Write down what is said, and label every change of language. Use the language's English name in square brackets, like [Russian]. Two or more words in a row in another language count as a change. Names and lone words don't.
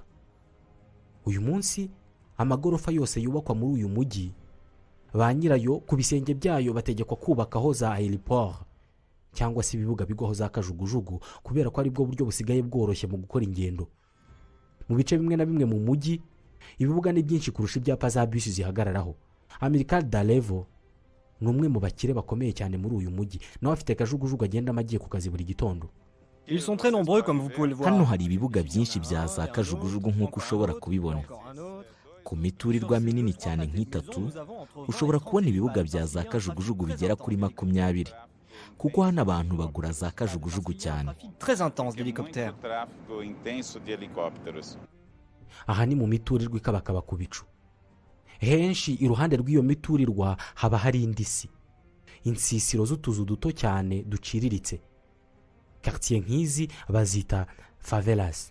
[Kinyarwanda] Uyu munsi amagorofa yose yubakwa muri uyu mujyi, ba nyirayo ku bisenge byayo bategekwa kubakaho za aéroport cyangwa se ibibuga bigwaho za kajugujugu kubera ko ari bwo buryo busigaye bworoshye mu gukora ingendo. Mu bice bimwe na bimwe mu mujyi ibibuga ni byinshi kurusha ibyapa za bus zihagararaho. Amilcar D'Alevo ni umwe mu bakire bakomeye cyane muri uyu mujyi, nawe afite kajugujugu agenda amagiye ku kazi buri gitondo. [French] Ils sont très nombreux comme vous pouvez le voir. [Kinyarwanda] Hano hari ibibuga byinshi bya za kajugujugu nk'uko ushobora kubibona. Ku miturirwa minini cyane nk'itatu ushobora kubona ibibuga bya za kajugujugu bigera kuri 20, kuko hano abantu bagura za kajugujugu cyane. [French] Très intense d'hélicoptères. [Kinyarwanda] Aha ni mu miturirwa ikabakaba ku bicu. Henshi iruhande rw'iyo miturirwa haba hari indisi, insisiro z'utuzu duto cyane duciriritse. Quartier nk'izi bazita favelas.